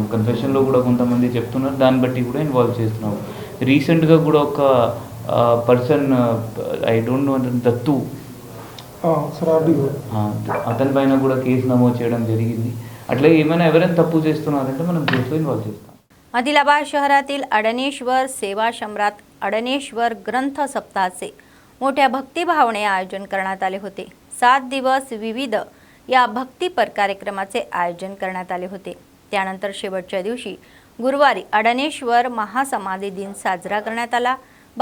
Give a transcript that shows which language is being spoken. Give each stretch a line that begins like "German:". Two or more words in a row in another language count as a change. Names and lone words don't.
Telugu: కన్ఫెషన్లో కూడా కొంతమంది చెప్తున్నారు, దాన్ని బట్టి కూడా ఇన్వాల్వ్ చేస్తున్నాము. రీసెంట్గా కూడా ఒక
English: person I don't know
Telugu: దత్తు అతని పైన కూడా కేసు నమోదు చేయడం జరిగింది. అట్లా ఏమైనా ఎవరైనా తప్పు చేస్తున్నారంటే మనం కేసులో ఇన్వాల్వ్ చేస్తాం.
Marathi: आदिलाबाद शहरातील अडनेश्वर सेवा शंभरात अडनेश्वर ग्रंथ सप्ताहाचे मोठ्या भक्तिभावने आयोजन करण्यात आले होते. 7 दिवस विविध या भक्तिपर कार्यक्रमाचे आयोजन करण्यात आले होते. त्यानंतर शेवटच्या दिवशी गुरुवारी अडनेश्वर महासमाधी दिन साजरा करण्यात आला.